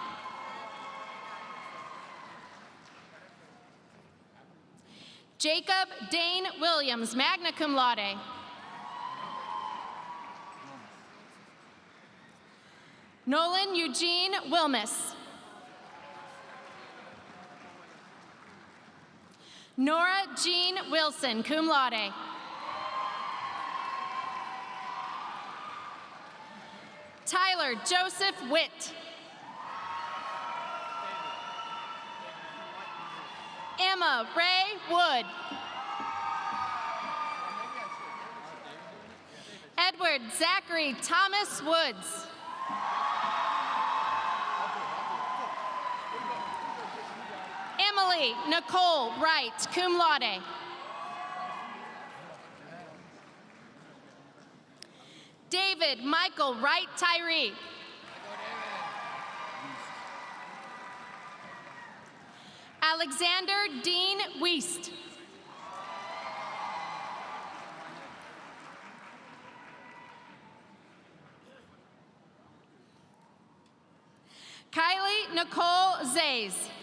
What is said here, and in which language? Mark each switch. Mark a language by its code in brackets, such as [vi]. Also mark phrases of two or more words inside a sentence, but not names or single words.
[la] Jacob Dane Williams, magna cum laude. [en] Nolan Eugene Wilmus. Nora Jean Wilson, [la] cum laude. [en] Tyler Joseph Witt. Emma Ray Wood. Edward Zachary Thomas Woods. Emily Nicole Wright, [la] cum laude. [en] David Michael Wright Tyree. Alexander Dean Weist. Kylie Nicole Zays.